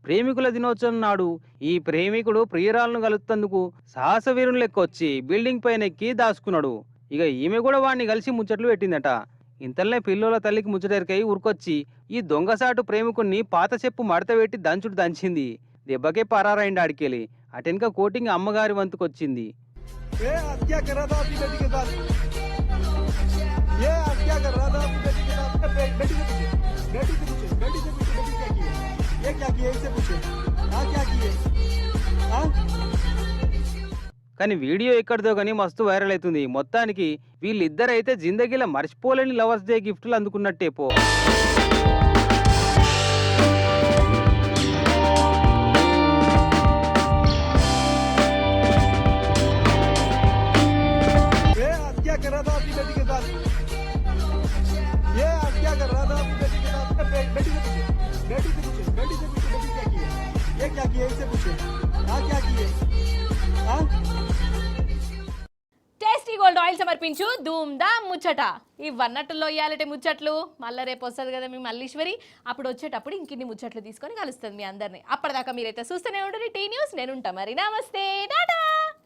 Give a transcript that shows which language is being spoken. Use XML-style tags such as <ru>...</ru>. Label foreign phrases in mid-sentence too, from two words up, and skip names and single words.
<te>ప్రేమికుల దినోత్సవం నాడు ఈ ప్రేమికుడు ప్రియురాలను కలుపుతందుకు సాహసవీరుని లెక్క వచ్చి బిల్డింగ్ పైన ఎక్కి దాచుకున్నాడు. ఇక ఈమె కూడా వాడిని కలిసి ముచ్చట్లు పెట్టిందట. ఇంతలోనే పిల్లోల తల్లికి ముచ్చటెరకై ఉరికొచ్చి ఈ దొంగసాటు ప్రేమికుణ్ణి పాత చెప్పు మడత పెట్టి దంచుడు దంచింది. దెబ్బకే పరారైండి ఆడికెళ్ళి. అటెనక కోటింగ్ అమ్మగారి వంతుకొచ్చింది.</te> <hi>ये आज क्या कर रहा था अपनी बेटी के साथ? ये आज क्या कर रहा था अपनी बेटी के साथ? बेटी से पूछे, बेटी से पूछे, बेटी से पूछे, बेटी क्या की है? ये क्या की है? इससे पूछे, हाँ क्या की है? हाँ?</hi> <te>కానీ వీడియో ఎక్కడిదో కానీ మస్తు వైరల్ అవుతుంది. మొత్తానికి వీళ్ళిద్దరైతే జిందగీలో మర్చిపోలేని</te> <en>lovers day</en> <te>గిఫ్ట్లు అందుకున్నట్టే పో.</te> <hi>ये आज क्या कर रहा था अपनी बेटी के साथ? ये आज क्या कर रहा था अपनी बेटी के साथ? बेटी से पूछे, बेटी से पूछे, बेटी से पूछे, बेटी क्या की है? ये क्या की है? इससे पूछे, हाँ क्या की है? हाँ?</hi> <te>టేస్టీ గోల్డ్ ఆయిల్ సమర్పించు ధూమ్ ధామ్ ముచ్చట. ఇవన్నట్టులో ఇయ్యాలంటే ముచ్చట్లు మళ్ళీ రేపు వస్తుంది కదా మీ మల్లీశ్వరి. అప్పుడు వచ్చేటప్పుడు ఇంకిన్ని ముచ్చట్లు తీసుకొని కలుస్తుంది మీ అందరినీ. అప్పటిదాకా మీరైతే చూస్తూనే ఉండండి టీ న్యూస్. నేను ఉంటా మరి. నమస్తే, టాటా.</te>